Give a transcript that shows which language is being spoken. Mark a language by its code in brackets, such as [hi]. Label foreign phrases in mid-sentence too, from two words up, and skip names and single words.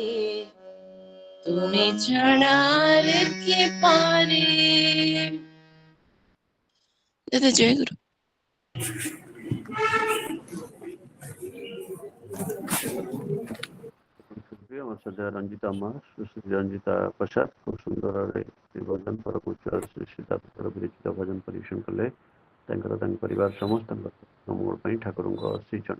[bn] তুমি ছাড়া আর কে পারে। দাদা জয় গুরু। আমার সাথে [or] ରଞ୍ଜିତା ମା ସୁଶ୍ରୀ ରଞ୍ଜିତା ପ୍ରସାଦ ଖୁବ ସୁନ୍ଦର ଭାବରେ ଶ୍ରୀ ଭଜନ ପରମୁଚ୍ଚ ଶ୍ରୀ ସୀତାପତ୍ର ବିରଚିତ ଭଜନ ପରିବେଷଣ କଲେ। ତାଙ୍କର ତାଙ୍କ ପରିବାର ସମସ୍ତଙ୍କ ମଙ୍ଗଳ ପାଇଁ ଠାକୁରଙ୍କ ଶ୍ରୀଚରଣ।